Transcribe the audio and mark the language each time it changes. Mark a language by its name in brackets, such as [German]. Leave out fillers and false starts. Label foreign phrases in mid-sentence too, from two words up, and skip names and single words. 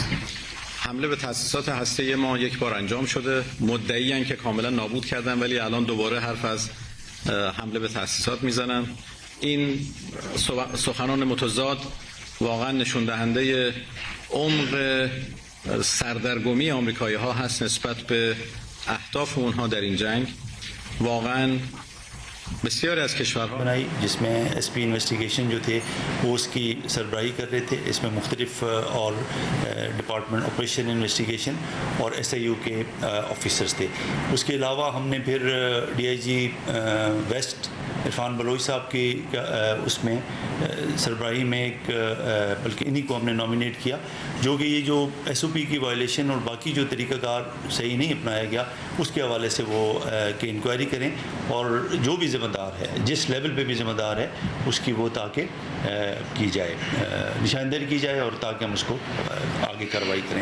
[Persian] حمله به تأسیسات هسته ما یک بار انجام شده، مدعیان که کاملا نابود کردن ولی الان دوباره حرف از حمله به تأسیسات میزنن. این سخنان متضاد واقعا نشون دهنده عمق سردرگمی آمریکایی‌ها هست نسبت به اهداف اونها در این جنگ. واقعا بسیاری از کشورها [Urdu] بنائی جس میں [English] SP investigation [Urdu] جو تھے وہ اس کی سربراہی کر رہے تھے. اس میں مختلف اور [English] department operation investigation [Urdu] اور ایس آئی یو کے آفیسرز تھے. اس کے علاوہ ہم نے پھر [English] DIG West [Urdu] عرفان بلوچ صاحب کی اس میں سربراہی میں ایک بلکہ انہی کو ہم نے نامینیٹ کیا جو کہ یہ جو ایس او پی کی وائلیشن اور باقی جو طریقہ کار صحیح نہیں اپنایا گیا اس کے حوالے سے وہ کہ انکوائری کریں اور جو بھی ذمہ دار ہے جس لیول پہ بھی ذمہ دار ہے اس کی وہ تاکہ کی جائے نشاندہی کی جائے اور تاکہ ہم اس کو آگے کارروائی کریں.